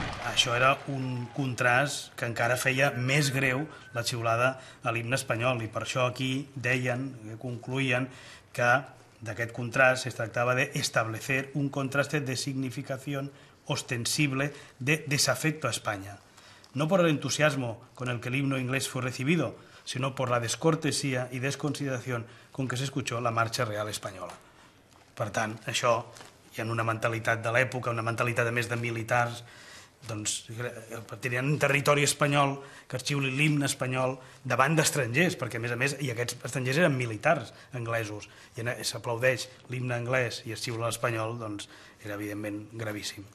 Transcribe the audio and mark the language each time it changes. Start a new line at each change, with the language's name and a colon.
Catalan: Això era un contrast que encara feia més greu la xiulada a l'himne espanyol i per això aquí deien, concluïen que d'aquest contrast es tractava d'
Spanish: establecer un contraste de significación ostensible de desafecto a España. No por el entusiasmo con el que el himno inglés fue recibido, sino por la descortesía y desconsideración con que se escuchó la marcha real espanyola.
Catalan: Per tant, això, hi ha una mentalitat de l'època, una mentalitat a més de militars, doncs tenien un territori espanyol que es xiuli l'himne espanyol davant d'estrangers, perquè a més, i aquests estrangers eren militars anglesos, i s'aplaudeix l'himne anglès i es xiula l'espanyol, doncs era evidentment gravíssim.